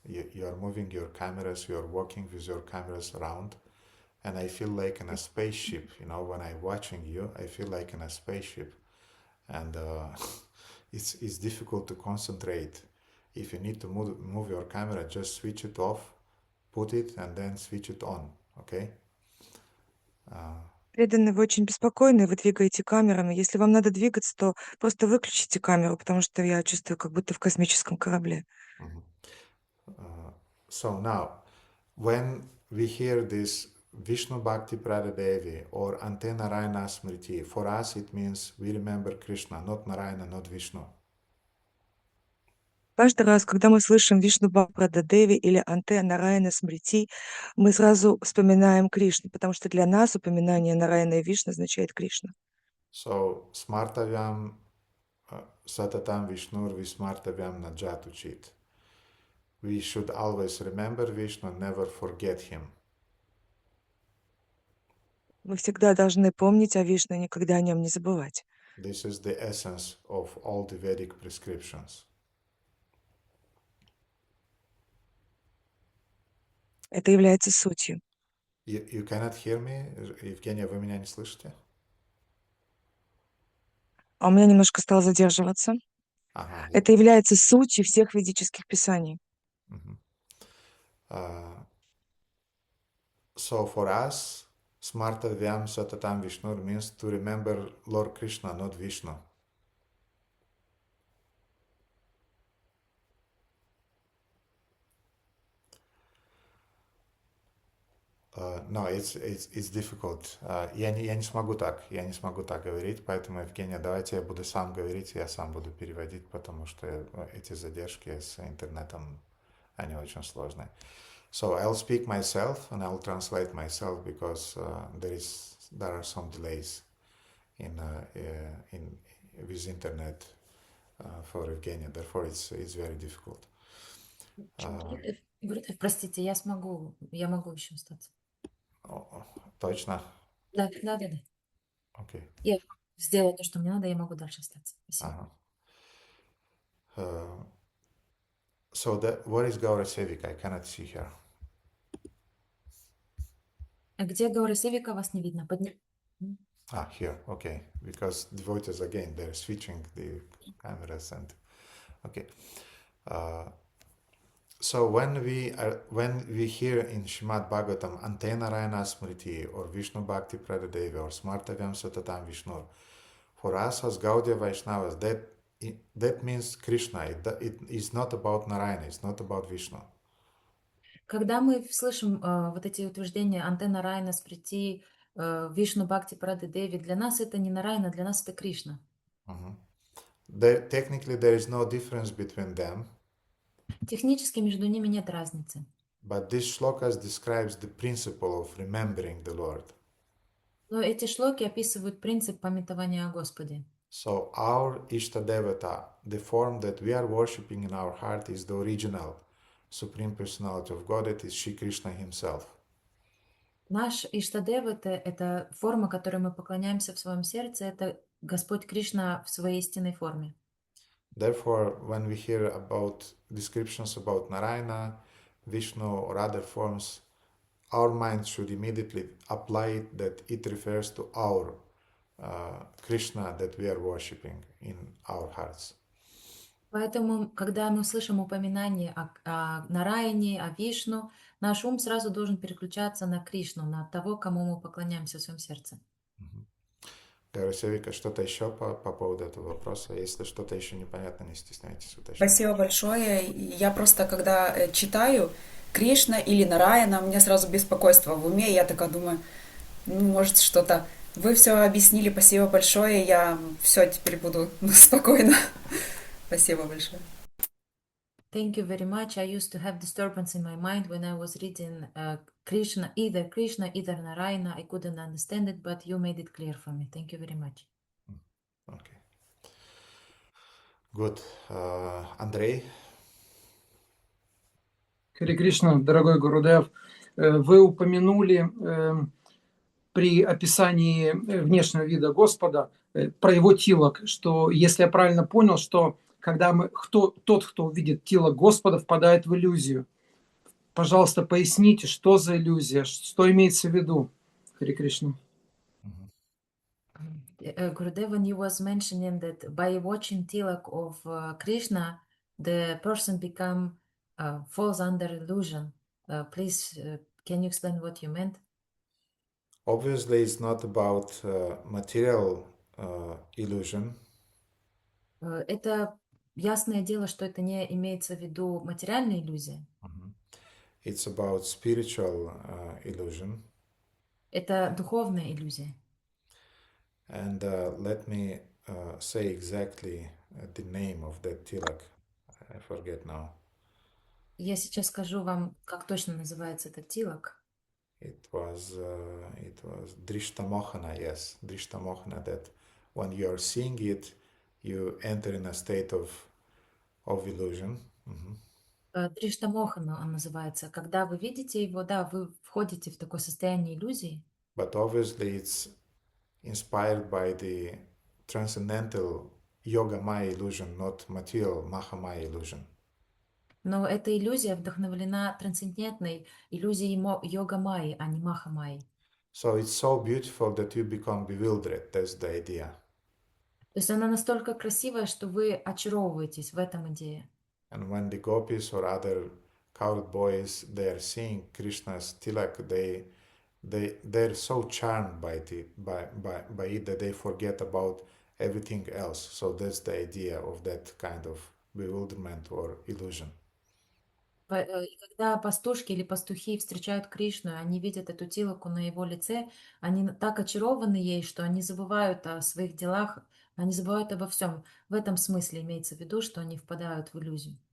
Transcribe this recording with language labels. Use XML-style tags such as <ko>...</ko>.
<en>You are moving your cameras, you are walking with your cameras around, and I feel like in a spaceship. You know, when I'm watching you, I feel like in a spaceship, and it's difficult to concentrate. If you need to move your camera, just switch it off, put it, and then switch it on. Okay?</en> <ru>Преданные, вы очень беспокойны, вы двигаете камерами. Если вам надо двигаться, то просто выключите камеру, потому что я чувствую, как будто в космическом корабле.</ru> <en>So now, when we hear this</en> <sa>Vishnu Bhakti Pradadevi</sa> <en>or</en> <sa>Ante Narayana Smriti,</sa> <en>for us it means we remember Krishna, not Narayana, not Vishnu.</en> <ru>Каждый раз, когда мы слышим</ru> <sa>Вишну Бхакти</sa> <ru>или</ru> <sa>Анте Нараяна Смрити,</sa> <ru>мы сразу вспоминаем Кришну, потому что для нас упоминание Нараяна и Вишну означает Кришна.</ru> <sa>So, smartavyam satatam Vishnur vismartavyam najatuchit.</sa> <en>We should always remember Vishnu, never forget him.</en> <ru>Мы всегда должны помнить о Вишну, никогда о нем не забывать.</ru> <en>This is the essence of all the Vedic prescriptions.</en> <ru>Это является сутью.</ru> <en>You cannot hear me?</en> <ru>Евгения, вы меня не слышите? А у меня немножко стало задерживаться. Ага. Это является сутью всех ведических писаний.</ru> <en>So for us,</en> <sa>Smartavyam Satatam Vishnur</sa> <en>means to remember Lord Krishna, not Vishnu. No, it's difficult.</en> <ru>Я не смогу так говорить, поэтому, Евгения, давайте я буду сам говорить, я сам буду переводить, потому что эти задержки с интернетом, они очень сложные.</ru> <en>So I'll speak myself and I'll translate myself because there are some delays with internet for Evgenia. Therefore, it's very difficult.</en> <ru>Простите, я могу еще остаться. Точно? Да. Окей. Я сделала то, что мне надо, я могу дальше остаться. Спасибо.</ru> <en>So what is Gaura Sevika? I cannot see her.</en> <ru>А где Гаура Севика? Вас не видно.</ru> <en>Here, okay. Because devotees, again, they're switching the cameras and... Okay. So when we hear in Shrimad Bhagavatam</en> <sa>Ante Narayana Smriti</sa> <en>or</en> <sa>Vishnu Bhakti Pradadevi</sa> <en>or</en> <sa>Smartavyam Satatam Vishnu,</sa> <en>for us as Gaudiya Vaishnavas, that means Krishna. It is not about Narayana, it's not about Vishnu.</en> <ru>Когда мы слышим вот эти утверждения</ru> <sa>Анте Нарайана Сприти, Вишну Бхакти Прады Деви,</sa> <ru>для нас это не Нарайана, для нас это Кришна.</ru> <en>Technically, there is no difference between them.</en> <ru>Технически между ними нет разницы.</ru> <en>But this shlokas describes the principle of remembering the Lord.</en> <ru>Но эти шлоки описывают принцип памятования о Господе.</ru> <en>So our Ishtadevata, the form that we are worshipping in our heart, is the original Supreme Personality of Godhead, is Shri Krishna Himself.</en> <ru>Наш Иштадев это форма, которой мы поклоняемся в своем сердце, это Господь Кришна в своей истинной форме.</ru> <en>Therefore, when we hear about descriptions about Narayana, Vishnu or other forms, our mind should immediately apply it that it refers to our Krishna that we are worshipping in our hearts.</en> <ru>Поэтому, когда мы слышим упоминание о Нараяне, о Вишну, наш ум сразу должен переключаться на Кришну, на того, кому мы поклоняемся в своем сердце. Севика, что-то еще по поводу этого вопроса? Если что-то еще непонятно, не стесняйтесь уточнять. Спасибо большое. Я просто, когда читаю Кришна или Нараяна, у меня сразу беспокойство в уме. Я такая думаю, может что-то... Вы все объяснили, спасибо большое. Я все теперь буду спокойно. Спасибо большое.</ru> <en>Thank you very much. I used to have disturbance in my mind when I was reading Krishna, either Narayana. I couldn't understand it, but you made it clear for me. Thank you very much. Okay. Good. Андрей?</en> <ru>Харе Кришна, дорогой Гурудев, вы упомянули при описании внешнего вида Господа про его тилок, что, если я правильно понял, что когда тот, кто увидит тилок Господа, впадает в иллюзию. Пожалуйста, поясните, что за иллюзия, что имеется в виду, Харе Кришна.</ru> <en>Gurudev, when you was mentioning that by watching tilak of Krishna, the person falls under illusion. Please, can you explain what you meant? Obviously, it's not about material illusion.</en> <ru>Это ясное дело, что это не имеется в виду материальная иллюзия.</ru> <en>It's about spiritual illusion.</en> <ru>Это духовная иллюзия.</ru> <en>And let me say exactly the name of that tilak. I forget now.</en> <ru>Я сейчас скажу вам, как точно называется этот тилак.</ru> <en>It was Drishtamohana, yes, Drishtamohana, that when you are seeing it, you enter in a state of illusion.</en> <ru>Дриштамохана он называется. Когда вы видите его, да, вы входите в такое состояние иллюзии.</ru> <en>But obviously it's inspired by the transcendental yoga maya illusion, not material mahamaya illusion.</en> <ru>Но эта иллюзия вдохновлена трансцендентной иллюзией йога майи, а не маха майи.</ru> <en>So it's so beautiful that you become bewildered. That's the idea.</en> <ru>То есть она настолько красивая, что вы очаровываетесь, в этом идея.</ru> <en>And when the gopis or other cowherd boys, they are seeing Krishna's tilak, they're so charmed by it that they forget about everything else. So that's the idea of that kind of bewilderment or illusion.</en> <ru>И когда пастушки или пастухи встречают Кришну, они видят эту тилаку на его лице, они так очарованы ей, что они забывают о своих делах, они забывают обо всем. В этом смысле имеется в виду, что они впадают в иллюзию.</ru>